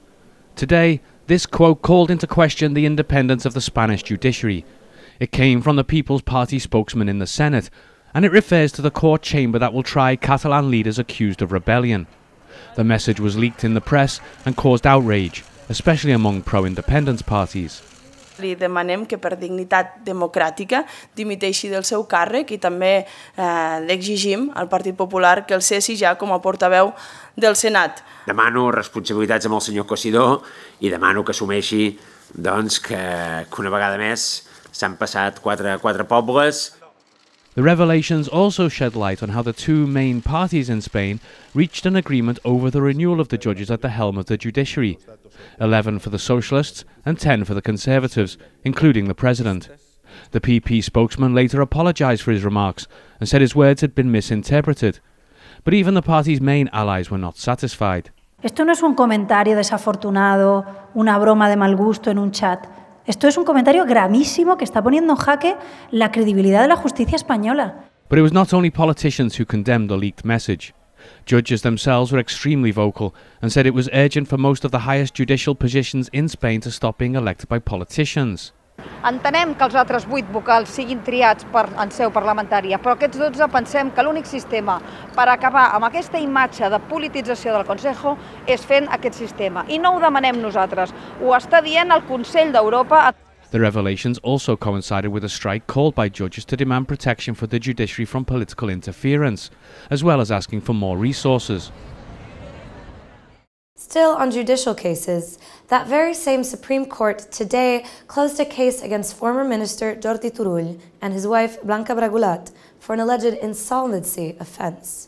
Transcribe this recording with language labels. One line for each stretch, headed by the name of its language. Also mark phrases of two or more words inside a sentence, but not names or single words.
English: Today, this quote called into question the independence of the Spanish judiciary. It came from the People's Party spokesman in the Senate, and it refers to the court chamber that will try Catalan leaders accused of rebellion. The message was leaked in the press and caused outrage, especially among pro-independence parties.
Catalan: Li demanem que per dignitat democràtica dimiteixi del seu càrrec i també l'exigim al Partit Popular que el cessi ja com a portaveu del Senat. Demano responsabilitats amb el senyor Cosidó i demano que assumeixi doncs, que una vegada més s'han passat quatre pobles.
English: The revelations also shed light on how the two main parties in Spain reached an agreement over the renewal of the judges at the helm of the judiciary, 11 for the Socialists and 10 for the Conservatives, including the President. The PP spokesman later apologised for his remarks and said his words had been misinterpreted. But even the party's main allies were not satisfied.
Spanish: Esto no es un comentario desafortunado, una broma de mal gusto en un chat. Esto es un comentario gravísimo que está poniendo en jaque la credibilidad de la justicia española.
English: But it was not only politicians who condemned the leaked message. Judges themselves were extremely vocal and said it was urgent for most of the highest judicial positions in Spain to stop being elected by politicians.
Catalan: Entenem que els altres 8 vocals siguin triats en seu parlamentària, però aquests 12 pensem que l'únic sistema per acabar amb aquesta imatge de politització del Consejo és fent aquest sistema. I no ho demanem nosaltres, ho està dient el Consell d'Europa.
English: The revelations also coincided with a strike called by judges to demand protection for the judiciary from political interference, as well as asking for more resources. Still on judicial cases, that very same Supreme Court today closed a case against former Minister Jordi Turull and his wife Blanca Bragulat for an alleged insolvency offence.